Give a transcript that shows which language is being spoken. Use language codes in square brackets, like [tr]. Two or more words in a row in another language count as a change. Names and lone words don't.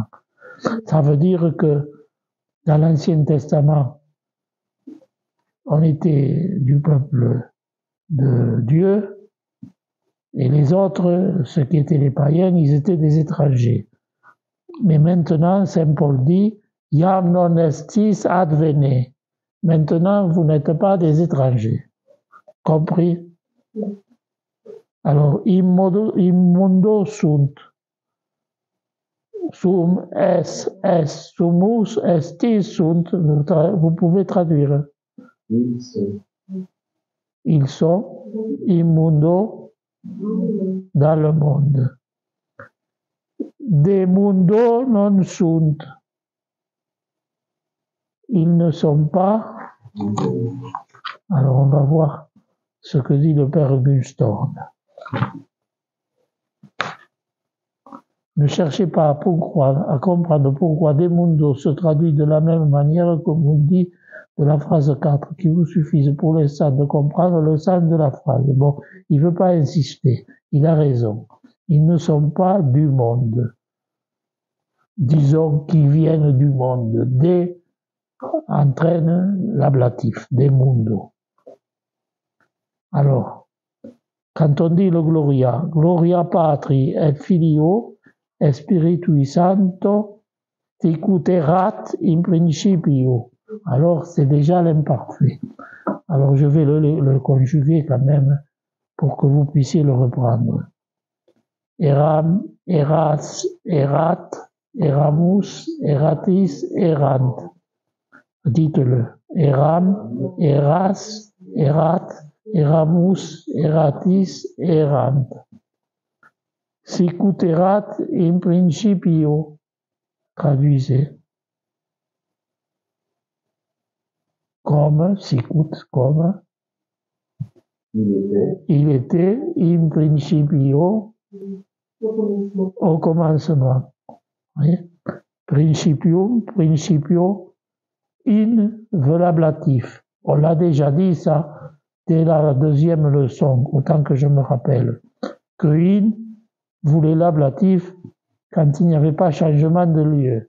[fr] Ça veut dire que dans l'Ancien Testament, on était du peuple de Dieu, et les autres, ceux qui étaient les païens, ils étaient des étrangers. Mais maintenant, Saint Paul dit, [la] Iam non estis advene. [fr] Maintenant, vous n'êtes pas des étrangers. Compris? Alors, [la] immundo sunt. Sum, es, sumus, estis sunt. [fr] Vous pouvez traduire. ils sont. Ils sont immundo dans le monde. [la] De mundo non sunt. [fr] Ils ne sont pas. Alors on va voir ce que dit le père Gunstorm. Ne cherchez pas à comprendre pourquoi [la] de mundo [fr] se traduit de la même manière que vous dit de la phrase 4, qui vous suffise pour l'instant de comprendre le sens de la phrase. Bon, il ne veut pas insister, il a raison. Ils ne sont pas du monde. Disons qu'ils viennent du monde. Des entraîne l'ablatif, [la] des mundo. [fr] Alors, quand on dit le [la] Gloria Patri et Filio et Spiritui Santo, Sicuterat in principio. [fr] Alors, c'est déjà l'imparfait. Alors, je vais le conjuguer quand même pour que vous puissiez le reprendre. [la] Eram, eras, erat, eramus, eratis, erant. [fr] Dites-le. [la] Eram, eras, erat, eramus, eratis, erant. Sicuterat in principio. [fr] Traduisez. Comme, sicut, comme. Il était [la] in principio, [fr] au commencement. Oui. [la] Principium, principio, in [fr] veut l'ablatif. On l'a déjà dit ça dès la deuxième leçon, autant que je me rappelle, que in voulait l'ablatif quand il n'y avait pas changement de lieu.